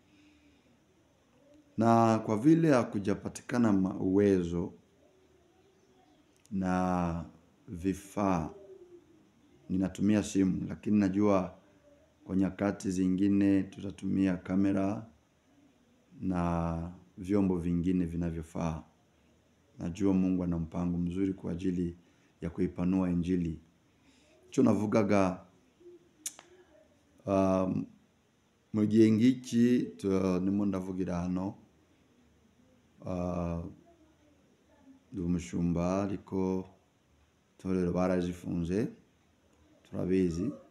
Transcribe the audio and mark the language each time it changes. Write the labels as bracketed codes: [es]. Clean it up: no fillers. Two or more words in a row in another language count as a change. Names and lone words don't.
[sw] Na kwa vile hakujapatikana uwezo na vifaa, ninatumia simu, lakini najua kwa nyakati zingine tutatumia kamera na vyombo vingine vinavyofaa. Najua Mungu ana mpango mzuri kwa ajili ya kuipanua injili. [rw] Cyo navugaga mu gihe ngiki ndimo ndavugira hano, ndi umushumba ariko itorero barazifunze, turabizi.